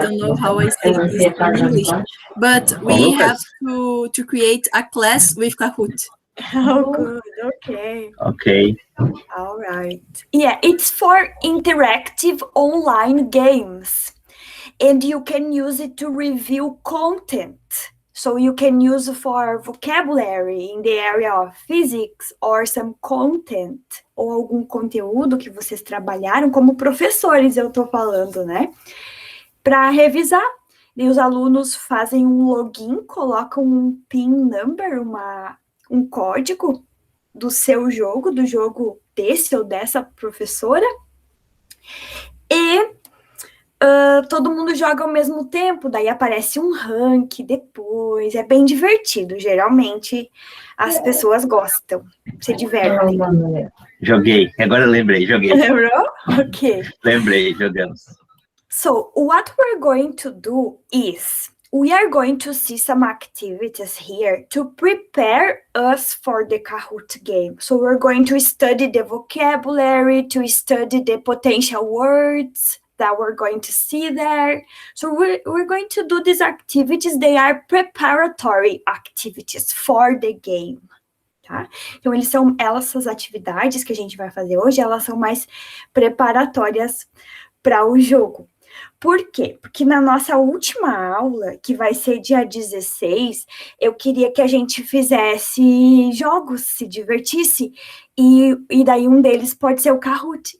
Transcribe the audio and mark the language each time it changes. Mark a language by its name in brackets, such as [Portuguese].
[English] I don't know how I say this in English, but we have to create a class with Kahoot. Oh, good. Okay. Ok. All right. Yeah, it's for interactive online games. And you can use it to review content. So you can use for vocabulary in the area of physics or some content, [Portuguese] ou algum conteúdo que vocês trabalharam, como professores eu tô falando, né? Para revisar. E os alunos fazem um login, colocam um PIN number, um código do seu jogo, do jogo desse ou dessa professora, e todo mundo joga ao mesmo tempo, daí aparece um rank depois, é bem divertido, geralmente as pessoas gostam, se divertem. Joguei, agora eu lembrei, joguei. Lembrou? Ok. Lembrei, jogamos. [English] So, what we're going to do is, we are going to see some activities here to prepare us for the Kahoot game. So we're going to study the vocabulary, to study the potential words that we're going to see there. So we're going to do these activities. They are preparatory activities for the game. [Portuguese] Tá? Então, essas atividades que a gente vai fazer hoje, elas são mais preparatórias para o jogo. Por quê? Porque na nossa última aula, que vai ser dia 16, eu queria que a gente fizesse jogos, se divertisse, e daí um deles pode ser o Kahoot.